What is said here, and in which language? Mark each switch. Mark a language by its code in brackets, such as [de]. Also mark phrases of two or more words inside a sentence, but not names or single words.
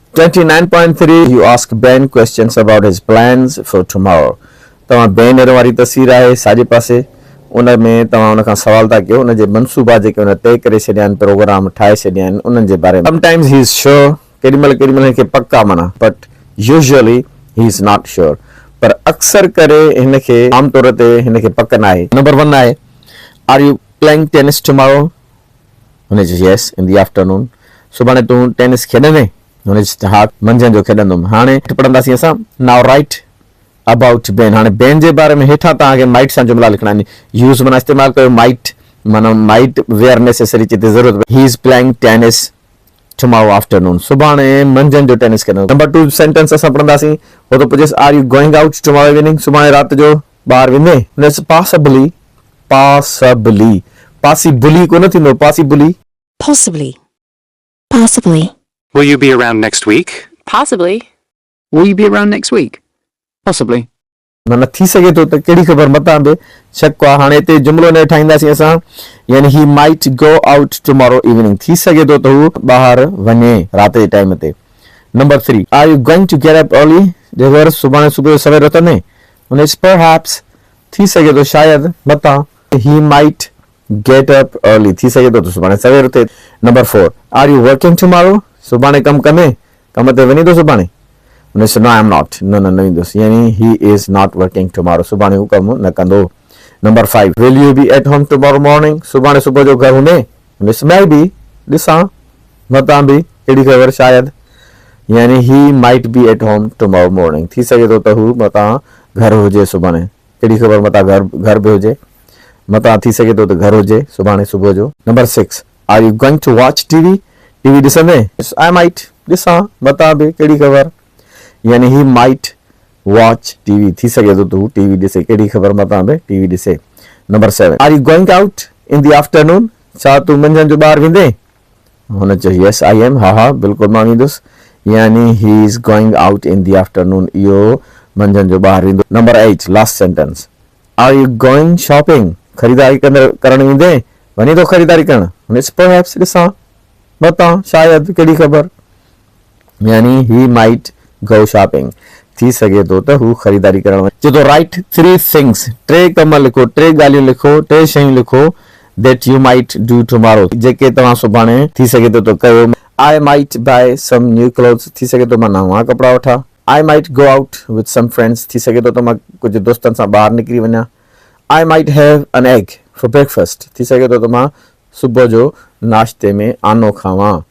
[en] 29.3 You ask Ben questions about his plans for tomorrow. [sd] तव्हां बेन वारी तस्वीर आहे साॼे पासे उन में तव्हां उन खां सवाल था कयो उन जे मनसूबा जेके उन तय करे छॾिया आहिनि प्रोग्राम ठाहे छॾिया आहिनि उन्हनि जे बारे में [en] sometimes he is sure [sd] केॾीमहिल हिनखे पक आहे माना [en] but usually he is not sure [sd] पर अक्सर करे हिनखे आमतौर ते हिनखे पक न आहे नंबर 1 आहे [en] are you playing tennis tomorrow [sd] हुन चयो [en] yes in the afternoon [sd] सुभाणे तूं टेनिस खेॾंदे हुन चयो हा मंझंदि जो खेॾंदुमि हाणे पढ़ंदासीं असां [en] now write about Ben [sd] हाणे बेन जे बारे में हेठां तव्हांखे माइट सां जुमला लिखणा आहिनि यूज़ माना इस्तेमालु कयो माइट माना [en] might where necessary [sd] जिते ज़रूरत [en] he is playing tennis tomorrow afternoon [sd] सुभाणे मंझंदि जो टेनिस खेॾंदो नंबर 2 सेंटेंस असां पढ़ंदासीं हो त पुछेसि [en] are you going out tomorrow evening [sd] सुभाणे राति जो ॿाहिरि वेंदे [en] possibly possibly [sd] कोन थींदो पॉसिबली [en] Possibly. Will you be around next week? Possibly. Will you be around next week? Possibly. [sd] माना थी सघे थो त कहिड़ी ख़बर मतां बि शक आहे हाणे हिते जुमिलो न ठाहींदासीं असां यानी [en] he might go out tomorrow evening [sd] थी सघे थो त हू ॿाहिरि वञे राति जे टाइम ते नंबर 3 [en] are you going to get up early [sd] जेकर सुभाणे सुबुह जो सवेर उथंदे हुन परहैप्स थी सघे थो शायदि मतां [en] he might get up early [sd] थी सघे थो त सुभाणे सवेर उथे नंबर 4 [en] are you working tomorrow [sd] सुभाणे कमु कंदे कम ते वञे थो सुभाणे हुन चयो [en] no I am not [sd] न वेंदुसि यानी [en] he is not working tomorrow [sd] सुभाणे हू कमु न कंदो नंबर 5 [en] will you be at home tomorrow morning [sd] सुभाणे सुबुह जो घर हूंदे हुन चयो [en] may be [sd] ॾिसां मतां बि कहिड़ी ख़बर शायदि यानी [en] he might be at home tomorrow morning [sd] थी सघे थो त हू मतां घर हुजे सुभाणे कहिड़ी ख़बर मतां घर बि हुजे मतां थी सघे थो त घर हुजे सुभाणे सुबुह जो नंबर 6 [en] are you going to watch TV [sd] ॾिसंदे [en] I might [sd] ॾिसां मतां बि कहिड़ी ख़बर यानी [en] he might watch TV [sd] थी सघे थो तू टीवी ॾिसे कहिड़ी ख़बर मतां बि टीवी ॾिसे नंबर 7 [en] are you going out in the afternoon [sd] छा तूं मंझंदि जो ॿाहिरि वेंदे हुन चयो [en] yes I am [sd] हा बिल्कुलु मां वेंदुसि यानी [en] he is going out in the afternoon [sd] इहो मंझंदि जो ॿाहिरि वेंदो नंबर 8 [en] last sentence are you going shopping [sd] ख़रीदारी करणु वेंदे वञे थो ख़रीदारी करणु हुन परहैप्स ॾिसां मतां शायदि कहिड़ी ख़बर यानी [en] he might go shopping [sd] थी सघे थो त हू ख़रीदारी करणु चए थो [en] write 3 things [sd] 3 कम लिखो 3 ॻाल्हियूं लिखो 3 शयूं लिखो [en] that you might do tomorrow [sd] जेके तव्हां सुभाणे थी सघे थो त कयो [en] I might buy some new clothes [sd] थी सघे थो मां नवां कपिड़ा वठां [en] I might go out with some friends [sd] थी सघे थो त मां कुझु दोस्तनि सां ॿाहिरि निकिरी वञा [en] I might have an egg for breakfast [sd] थी सघे थो त मां सुबुह जो नाश्ते में आनो खावां